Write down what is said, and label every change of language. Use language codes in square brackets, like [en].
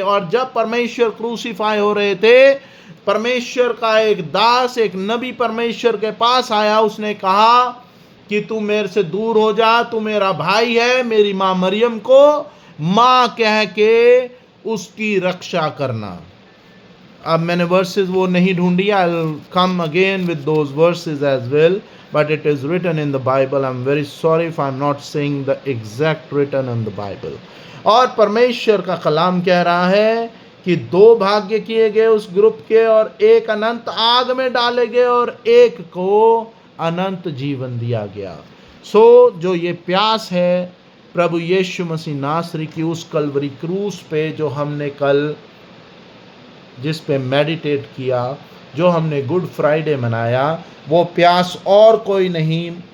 [hi] और जब परमेश्वर क्रूसीफाई हो रहे थे, परमेश्वर का एक दास, एक नबी परमेश्वर के पास आया, उसने कहा कि तू मेरे से दूर हो जा, तू मेरा भाई है, मेरी मां मरियम को मां कह के उसकी रक्षा करना। अब मैंने वर्सेस वो नहीं ढूंढी, [en] I will come again with those verses as well, but it is written in the Bible. I'm very sorry if I'm not saying the exact written in the Bible. [hi] और परमेश्वर का कलाम कह रहा है कि दो भाग्य किए गए उस ग्रुप के, और एक अनंत आग में डाले गए और एक को अनंत जीवन दिया गया। जो ये प्यास है प्रभु यीशु मसीह नासरी की उस कलवरी क्रूस पे, जो हमने कल जिस पे मेडिटेट किया, जो हमने गुड फ्राइडे मनाया, वो प्यास और कोई नहीं।